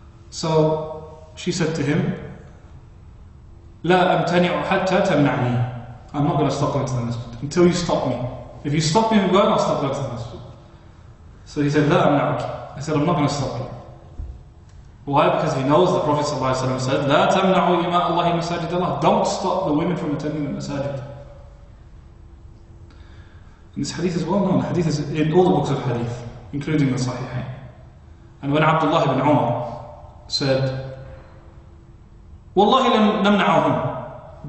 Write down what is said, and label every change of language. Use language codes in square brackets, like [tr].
[en] So she said to him, [ar] لا أمتنع حتى تمنعني. [en] I'm not going to stop going to the masjid until you stop me. If you stop me from going, I'll stop going to the masjid. So he said, [ar] لا أمنعك. [en] I said, I'm not going to stop you. Why? Because he knows the Prophet ﷺ said, [ar] لا تمنعوا إماء الله مساجد الله. [en] Don't stop the women from attending the masajid. And this hadith is well known. The hadith is in all the books of hadith, including the Sahihain. And when Abdullah ibn Umar said, [ar] Wallahi lam namna'ahum.